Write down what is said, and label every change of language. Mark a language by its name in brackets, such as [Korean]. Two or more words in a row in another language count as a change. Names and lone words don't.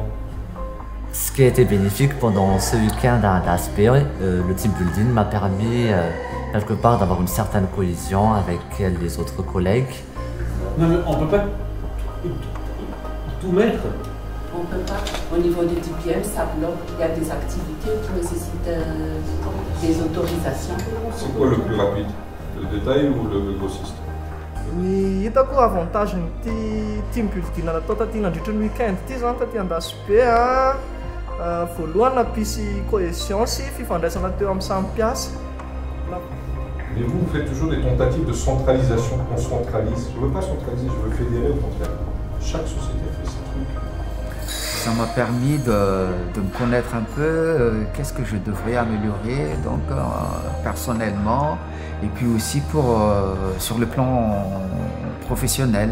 [French] Ce qui a été bénéfique pendant ce week-end à Aspire, le [English] team building [French] m'a permis quelque part d'avoir une certaine cohésion avec les autres collègues. Non, mais on ne peut pas tout mettre. On ne peut pas. Au niveau du DPM, ça bloque. Il y a des activités qui nécessitent des autorisations. C'est quoi le plus rapide? Le détail ou le grossiste? [Malagasy] Ny hitako avantage ny [English] team building [Malagasy] natao taty nandritra ny week-end ty zany taty andasy be voalohany nampisy cohésion sy fifandraisana teo amin'ny samy mpiasa. [French] Mais vous faites toujours des tentatives de centralisation. On centralise. Je ne veux pas centraliser, je veux fédérer au contraire. Chaque société fait ses trucs. Ça m'a permis de me connaître un peu, qu'est-ce que je devrais améliorer donc, personnellement et puis aussi sur le plan professionnel.